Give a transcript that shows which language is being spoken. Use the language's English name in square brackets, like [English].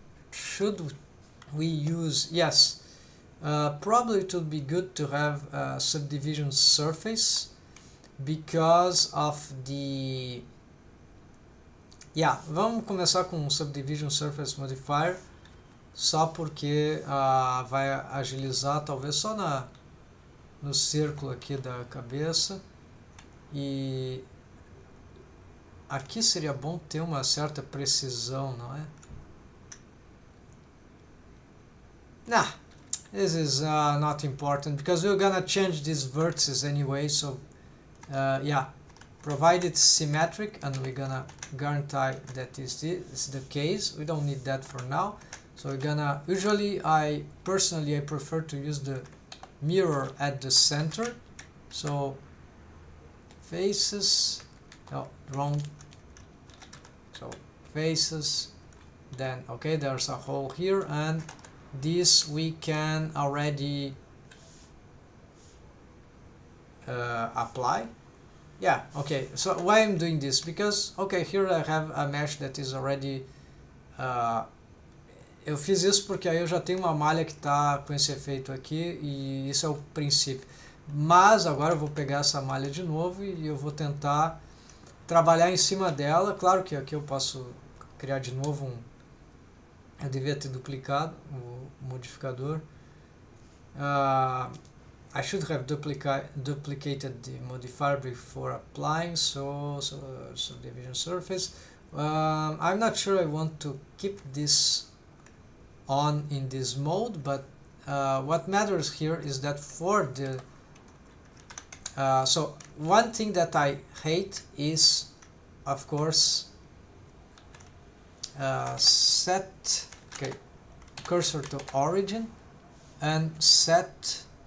[English] Should we use? Yes. Probably it would be good to have a subdivision surface because of the. [Portuguese] Vamos começar com um subdivision surface modifier, só porque vai agilizar, talvez só no círculo aqui da cabeça, e aqui seria bom ter uma certa precisão, não é? [English] Nah, this is not important because we're gonna change these vertices anyway, so yeah, provide it's symmetric, and we're gonna guarantee that this is the case. We don't need that for now, so we're gonna, usually I prefer to use the mirror at the center, so faces, oh, wrong, so faces, then okay, there's a hole here, and this we can already apply. Yeah, okay, so why I'm doing this? Because, okay, here I have a mesh that is already [Portuguese] eu fiz isso porque aí eu já tenho uma malha que está com esse efeito aqui, e isso é o princípio. Mas agora eu vou pegar essa malha de novo e eu vou tentar trabalhar em cima dela. Claro que aqui eu posso criar de novo um... Eu devia ter duplicado o modificador. [English] I should have duplicated the modifier before applying, so division surface. I'm not sure I want to keep this on in this mode, but what matters here is that for the so one thing that I hate is, of course, set cursor to origin and set